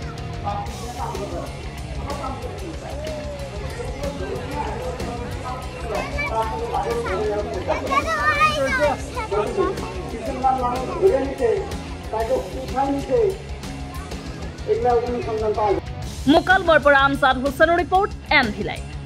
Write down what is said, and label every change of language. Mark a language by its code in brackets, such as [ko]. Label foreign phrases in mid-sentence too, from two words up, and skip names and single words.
[bn] মানুষ ঘুরে নিতে তাকে উঠায় নিতে এগুলা অনুসন্ধান পাওয়া যায় [as] মোকালমৰ পৰা আমজাদ হুছেইনৰ ৰিপৰ্ট MV লাইভ